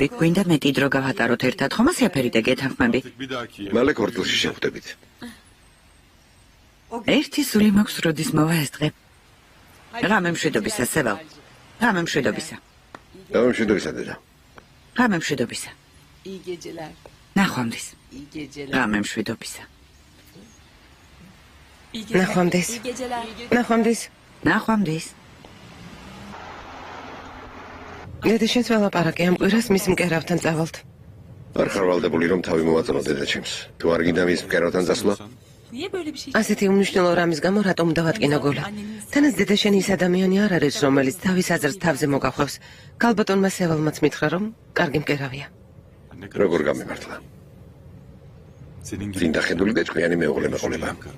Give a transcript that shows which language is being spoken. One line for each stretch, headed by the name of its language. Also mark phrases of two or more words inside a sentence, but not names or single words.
Georgian: გვინდა მეტი დრო გავატაროთ ერთად, ხომ ასიაფერიდე გეთანხმები? მალე ქორწილში შევხვდებით. ერთი სული მაქვს როდის მოვა ეს დღე. ღამე მშვიდობისა, სევალ. ღამე მშვიდობისა. ღამე მშვიდობისა, დედა. ღამე მშვიდობისა.
Turkish: İyi geceler.
Georgian: ნახვამდის.
Turkish: İyi geceler.
Georgian: ღამე მშვიდობისა.
Turkish: İyi geceler.
Georgian: ნახვამდის.
Turkish: İyi geceler.
Georgian: ნახვამდის. ნახვამდის. დედაშენს ველაპარაკე ამ კვირას მის მკერავთან წავალთ. არ ხარ ვალდებული რომ თავი მოვაწონო დედაჩემს. თუ არ გინდა მის მკერავთან წასვლა?
Turkish: Niye böyle bir şey?
Georgian: ასეთი უმნიშვნელო რამის გამო რატომ დავატკინა გოლა? თანაც დედაშენი ის ადამიანი არ არის, რომელიც თავის აზრს თავზე მოგახვევს. ქალბატონმა სევალმაც მითხრა, რომ კარგი მკერავია. როგორ გამიმართლა? წინ დახედული და ჭკვიანი მეუღლე მეყოლება.